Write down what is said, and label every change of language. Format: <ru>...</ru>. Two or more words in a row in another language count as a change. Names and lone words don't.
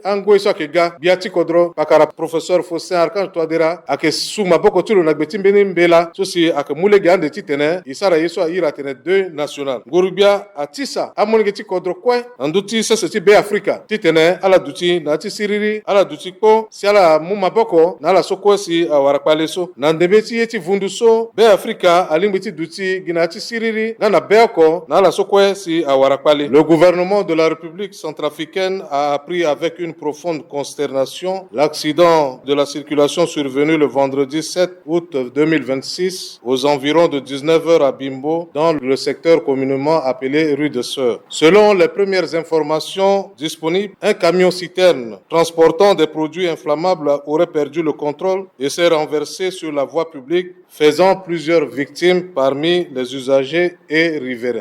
<sg>angwe so akega bia ti kodro pakara professeur Faustin Archange Touadéra ake suma boko tulo na gbeti mbeni mbela so si ake mulege ande ti tene isara yeso ira tene 2 national ngurubia atisa amulinge ti kodro kwe nduti sese ti be Afrika ti tene ala duti na ti siriri ala duti ko si ala mu maboko na ala so kwe si awara kpale so na ndembe ti yeti vundu so be Afrika alimbi ti duti gina ti siriri ngana beoko na ala so kwe si awara kpale.</sg> <fr>Le gouvernement de la République centrafricaine a appris avec une profonde consternation l'accident de la circulation survenu le vendredi 7 août 2026 aux environs de 19h à Bimbo dans le secteur communément appelé rue de Sœur. Selon les premières informations disponibles, un camion-citerne transportant des produits inflammables aurait perdu le contrôle et s'est renversé sur la voie publique, faisant plusieurs victimes parmi les usagers et riverains.</fr>